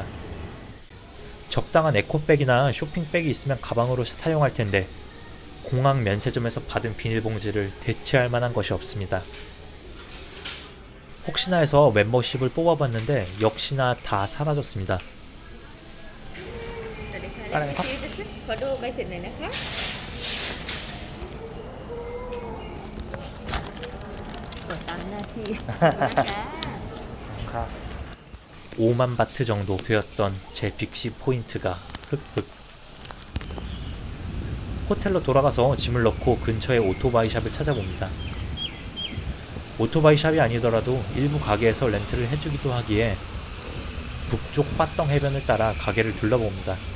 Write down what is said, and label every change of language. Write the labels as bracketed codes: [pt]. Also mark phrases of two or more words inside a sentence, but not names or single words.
[ko] 적당한 에코백이나 쇼핑백이 있으면 가방으로 사용할 텐데 공항 면세점에서 받은 비닐봉지를 대체할 만한 것이 없습니다. 혹시나 해서 멤버십을 뽑아봤는데 역시나 다 사라졌습니다. [th] อะไรนะครับขอดูใบเสร็จหน่อยนะคะ กดตามหน้าที่นะคะ [ko] 5만 바트 정도 되었던 제 빅시 포인트가 흑흑. 호텔로 돌아가서 짐을 넣고 근처의 오토바이 샵을 찾아봅니다. 오토바이 샵이 아니더라도 일부 가게에서 렌트를 해주기도 하기에 북쪽 빠덩 해변을 따라 가게를 둘러봅니다.